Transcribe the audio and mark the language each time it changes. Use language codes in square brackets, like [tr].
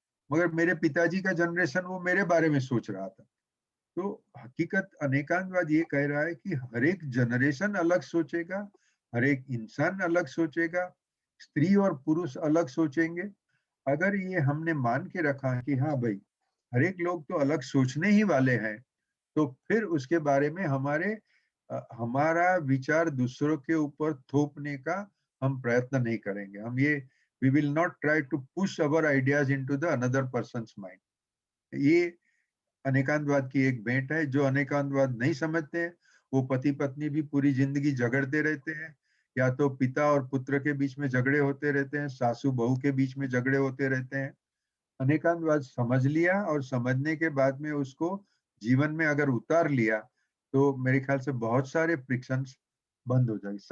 [hi] मगर मेरे पिताजी का जनरेशन वो मेरे बारे में सोच रहा था। तो हकीकत अनेकांतवाद ये कह रहा है कि हर एक जनरेशन अलग सोचेगा, हर एक इंसान अलग सोचेगा, स्त्री और पुरुष अलग सोचेंगे। अगर ये हमने मान के रखा कि हाँ भाई, हर एक लोग तो अलग सोचने ही वाले हैं, तो फिर उसके बारे में हमारा विचार दूसरों के ऊपर थोपने का हम प्रयत्न नहीं करेंगे। हम ये [en] we will not try to push our ideas into the another person's mind. [hi] ये अनेकांतवाद की एक भेंट है। जो अनेकांतवाद नहीं समझते हैं, वो पति पत्नी भी पूरी जिंदगी झगड़ते रहते हैं, या तो पिता और पुत्र के बीच में झगड़े होते रहते हैं, सासू बहू के बीच में झगड़े होते रहते हैं। अनेकांतवाद समझ लिया और समझने के बाद में उसको जीवन में अगर उतार लिया, तो मेरे ख्याल से बहुत सारे फ्रिक्शंस बंद हो जाएंगे।